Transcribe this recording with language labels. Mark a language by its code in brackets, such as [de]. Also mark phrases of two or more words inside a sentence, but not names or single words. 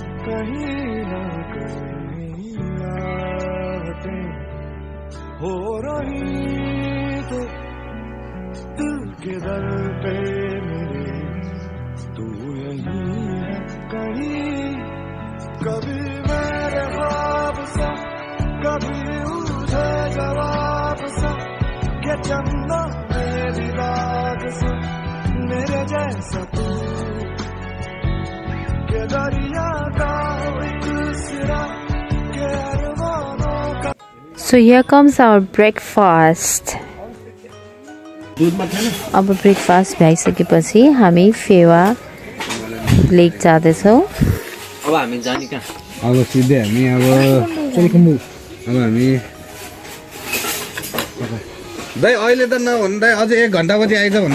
[hi] हो कहीं तो दिल के दर पे मेरे तू यही है कहीं कभी मेरे ख्वाब सा कभी उठे जवाब सा के चंदा मेरी रात सा मेरे जैसा तू के दरिया का एक सिरा के अरमानों का [en] So here comes our breakfast. [ne] अब ब्रेकफास्ट भइसकेपछि हामी फेवा लेक जाँदैछौँ। अब हामी जाने कहाँ? अब सिधै हामी अब हामी दाइ अहिले त नभन्नु दाइ अझै 1 घन्टापछि आइज भन्नु।